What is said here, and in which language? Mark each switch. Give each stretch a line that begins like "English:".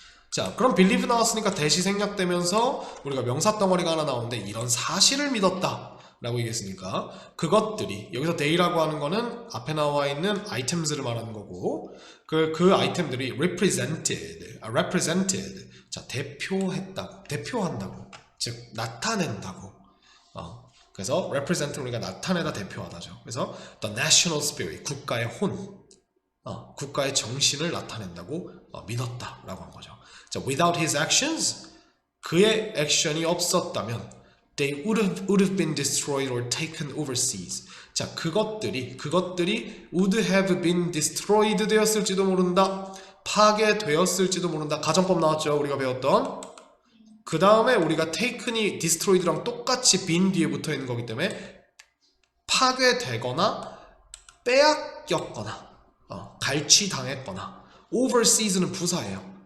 Korean: 자, 그럼 believe 나왔으니까 대시 생략되면서 우리가 명사 덩어리가 하나 나오는데 이런 사실을 믿었다 라고 얘기했으니까 그것들이 여기서 they라고 하는 거는 앞에 나와 있는 items를 말하는 거고 그 아이템들이 represented 자, 대표한다고 즉 나타낸다고 그래서 represent는 우리가 나타내다 대표하다죠. 그래서
English: the national spirit
Korean: 국가의 혼 국가의 정신을 나타낸다고 믿었다라고 한 거죠.
English: 자, without his actions
Korean: 그의 액션이 없었다면
English: they would have been destroyed or taken overseas.
Korean: 자, 그것들이
English: would have been destroyed
Korean: 되었을지도 모른다. 파괴되었을지도 모른다. 가정법 나왔죠? 우리가 배웠던. 그 다음에 우리가 taken이 destroyed랑 똑같이 been 뒤에 붙어 있는 거기 때문에 파괴되거나 빼앗겼거나 갈취당했거나 overseas는 부사예요.